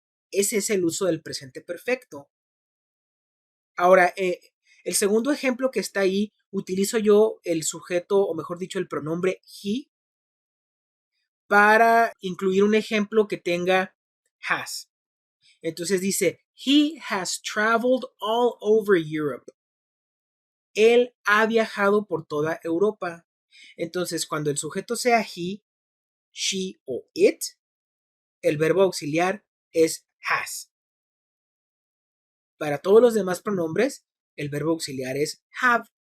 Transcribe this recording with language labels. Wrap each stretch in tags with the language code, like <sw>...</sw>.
<es>Ese es el uso del presente perfecto. Ahora, el segundo ejemplo que está ahí, utilizo yo el sujeto, o mejor dicho, el pronombre he, para incluir un ejemplo que tenga has. Entonces dice,</es> <en>he has traveled all over Europe.</en> <es>Él ha viajado por toda Europa. Entonces, cuando el sujeto sea he, she o it, el verbo auxiliar es has. Para todos los demás pronombres, el verbo auxiliar es have.</es>